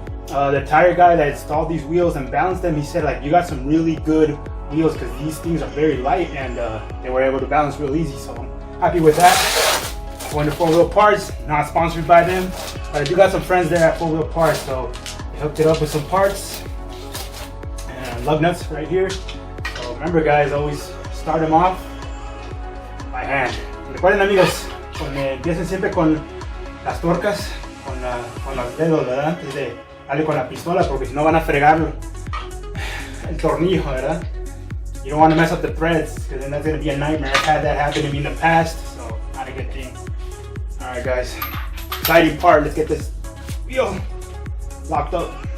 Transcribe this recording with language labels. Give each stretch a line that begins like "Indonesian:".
English: The tire guy that installed these wheels and balanced them, he said like you got some really good wheels because these things are very light and they were able to balance real easy. So I'm happy with that. Wonderful Wheel Parts, not sponsored by them, but I do got some friends there at 4 Wheel Parts, so they hooked it up with some parts and lug nuts right here. So remember guys, always start them off by hand.
Spanish: Recuerden amigos, empiecen siempre con las tuercas, con los dedos, ¿verdad? Antes de darle con la pistola, porque si no van a fregar el tornillo, ¿verdad?
English: You don't want to mess up the threads, because then that's going to be a nightmare. I've had that happen to me in the past, so not a good thing. Alright guys, exciting part, let's get this wheel locked up.